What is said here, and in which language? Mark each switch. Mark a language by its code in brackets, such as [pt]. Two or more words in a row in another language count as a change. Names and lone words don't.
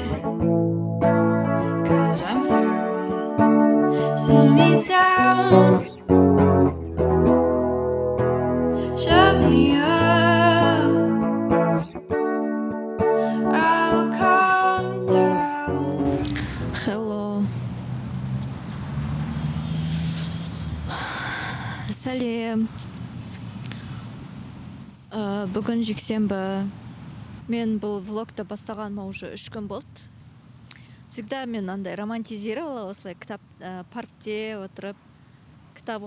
[en] 'Cause I'm through. Sit me down. Shut me up. I'll calm down. Hello. [kk] Сәлем. Бүгін жексенбі. Мен бұл влогты бастағаныма уже 3 күн болды. Всегда мен андай романтизировала осылай кітап паркте отырып кітап оқығанды.